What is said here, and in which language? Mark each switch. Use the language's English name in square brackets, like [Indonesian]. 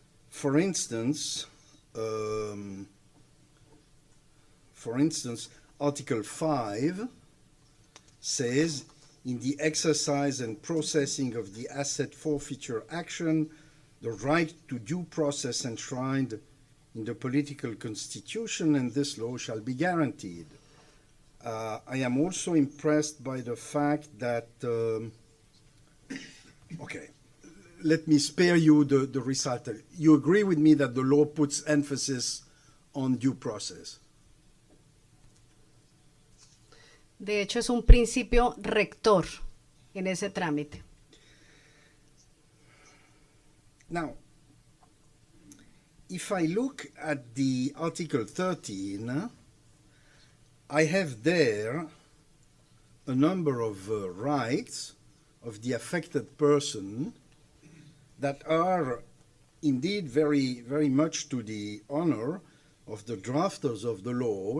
[English] For instance, Article 5 says, in the exercise and processing of the asset forfeiture action, the right to due process enshrined in the political constitution and this law shall be guaranteed. I am also impressed by the fact that, okay, let me spare you the recital. You agree with me that the law puts emphasis on due process? [Spanish] De hecho, es un principio rector en ese trámite. [English] Now, if I look at the Article 13, I have there a number of rights of the affected person that are indeed very, very much to the honor of the drafters of the law.